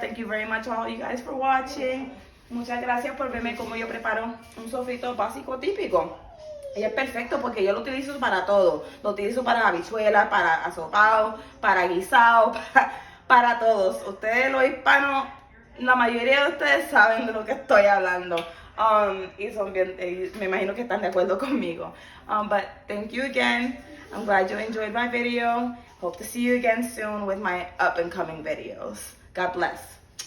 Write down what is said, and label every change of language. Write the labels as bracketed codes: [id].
[en] Thank you very much all you guys for watching. [es] Muchas gracias por verme como yo preparo un sofrito básico típico. Y es perfecto porque yo lo utilizo para todo. Lo utilizo para habichuelas, para asopado, para guisado, para todos. Ustedes los hispanos, la mayoría de ustedes saben de lo que estoy hablando. Y son bien, me imagino que están de acuerdo conmigo. [en] But thank you again. I'm glad you enjoyed my video. Hope to see you again soon with my up and coming videos. God bless.